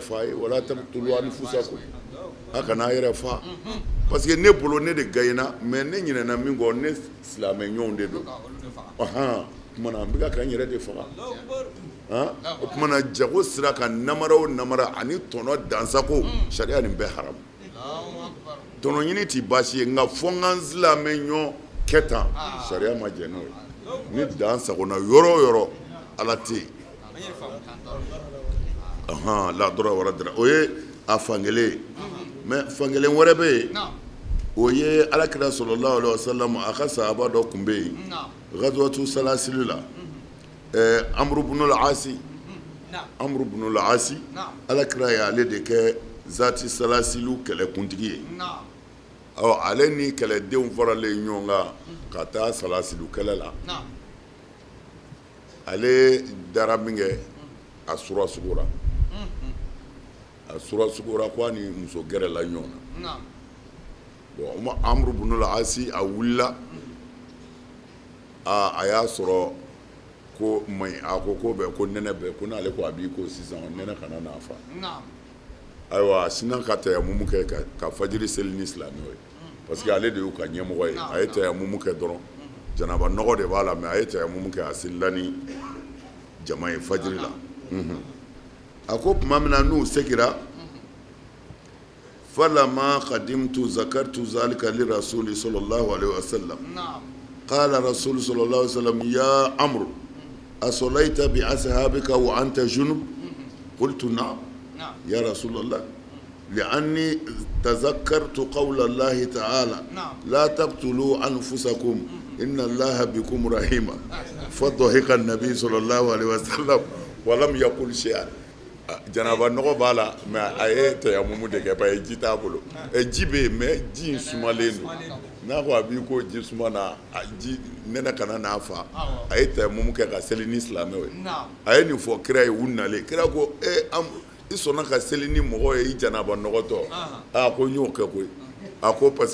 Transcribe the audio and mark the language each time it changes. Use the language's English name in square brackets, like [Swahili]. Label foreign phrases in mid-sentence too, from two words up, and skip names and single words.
[Bambara] fa ye [Arabic] ولا تقتلوا أنفسكم [Bambara] a kana a yɛrɛ fa [French] parce que [Bambara] ne bolo ne de gagné mais ne ɲinɛna min kɔ ne silamɛ ɲɔgɔnw de don kumana n bɛ ka n yɛrɛ de faga o kumana jago sira kan namara o namara ani tɔnɔ dansako sariya nin bɛɛ haramu tɔnɔ ɲini tɛ baasi ye nka fɔ n ka n silamɛ ɲɔgɔn kɛ tan sariya ma jɛ n'o ye ni dan sagona yɔrɔ o yɔrɔ ala tɛ yen ladɔrɔ wɛrɛ dira o ye a fankelen ye mais fankelen wɛrɛ bɛ yen o ye alakira [Arabic] صلى الله عليه وسلم [Bambara] a ka sahaba dɔ tun bɛ yen ghazwatu salasili la amru ibn al-asi alakira y'ale de kɛ zati salasilu kɛlɛkuntigi ye ale ni kɛlɛdenw faralen ɲɔgɔn kan ka taa salasilu kɛlɛ la ale dara min kɛ a sura sugura a sura sugura ko ni muso gɛrɛ la ɲɔgɔn na bon Amru ibn al-Asi a wulila a y'a sɔrɔ ko maɲi a ko ko nɛnɛ bɛ ko n'ale ko a b'i ko sisan nɛnɛ kana n'a fa ayiwa sinan ka tayamumu kɛ ka fajiri seli ni silamɛw ye [French] parce que [Bambara] ale de y'u ka ɲɛmɔgɔ ye a ye tayamumu kɛ dɔrɔn janaba nɔgɔ de b'a la mais a ye tayamumu kɛ a selila ni jama ye fajiri la a ko tuma min na n'u segira [Arabic] فلما قدمت ذكرت ذلك لرسول صلى الله عليه وسلم قال رسول صلى الله عليه وسلم يا عمرو أصليت بأصحابك وأنت جنب قلت نعم يا رسول الله لأني تذكرت قول الله تعالى لا تقتلوا أنفسكم إن الله بكم رحيم فضحك النبي صلى الله عليه وسلم ولم يقل شيئا [Bambara] janaba nɔgɔ b'a la mais a ye tayamumu de kɛ ba ye ji t'a bolo ji bɛ yen mais ji in sumalen don n'a ko a b'i ko ji suma na ji nɛnɛ kana n'a fa a ye tayamumu kɛ ka seli ni silamɛw ye a ye nin fɔ kira ye u nalen kira ko i sɔnna ka seli ni mɔgɔ ye i janaba nɔgɔtɔ ko n y'o kɛ koyi a ko parce